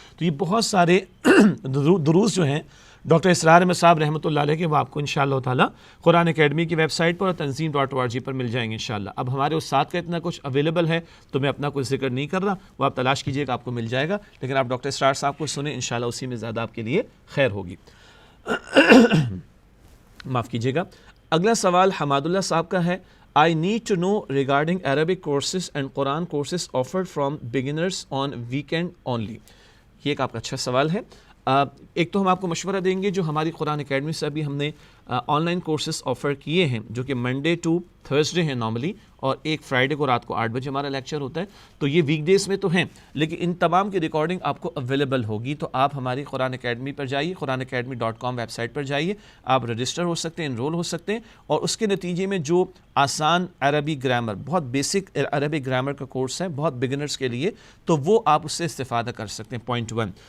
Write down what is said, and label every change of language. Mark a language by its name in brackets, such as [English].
[Urdu] تو یہ بہت سارے دروس جو ہیں ڈاکٹر اسرار احمد صاحب رحمۃ اللہ علیہ کے, وہ آپ کو انشاءاللہ تعالیٰ قرآن اکیڈمی کی ویب سائٹ پر اور tanzeem.org پر مل جائیں گے انشاءاللہ. اب ہمارے استاد کا اتنا کچھ اویلیبل ہے تو میں اپنا کوئی ذکر نہیں کر رہا, وہ آپ تلاش کیجئے گا آپ کو مل جائے گا, لیکن آپ ڈاکٹر اسرار صاحب کو سنیں انشاءاللہ, اسی میں زیادہ آپ کے لیے خیر ہوگی. معاف کیجئے گا. اگلا سوال حماد اللہ صاحب کا ہے. [English] I need to know regarding Arabic courses and Quran courses offered from beginners on weekend only. [Urdu] یہ ایک آپ کا اچھا سوال ہے. ایک تو ہم آپ کو مشورہ دیں گے جو ہماری قرآن اکیڈمی سے ابھی ہم نے آن لائن کورسز آفر کیے ہیں جو کہ منڈے ٹو تھرسڈے ہیں نارملی، اور ایک فرائیڈے کو رات کو 8 بجے ہمارا لیکچر ہوتا ہے، تو یہ ویک ڈیز میں تو ہیں لیکن ان تمام کی ریکارڈنگ آپ کو اویلیبل ہوگی. تو آپ ہماری قرآن اکیڈمی پر جائیے، قرآنacademy.com ویب سائٹ پر جائیے، آپ رجسٹر ہو سکتے ہیں، انرول ہو سکتے ہیں، اور اس کے نتیجے میں جو آسان عربی گرامر، بہت بیسک عربی گرامر کا کورس ہے بہت بگنرز کے لیے، تو وہ آپ اس سے استفادہ کر سکتے ہیں. پوائنٹ 1.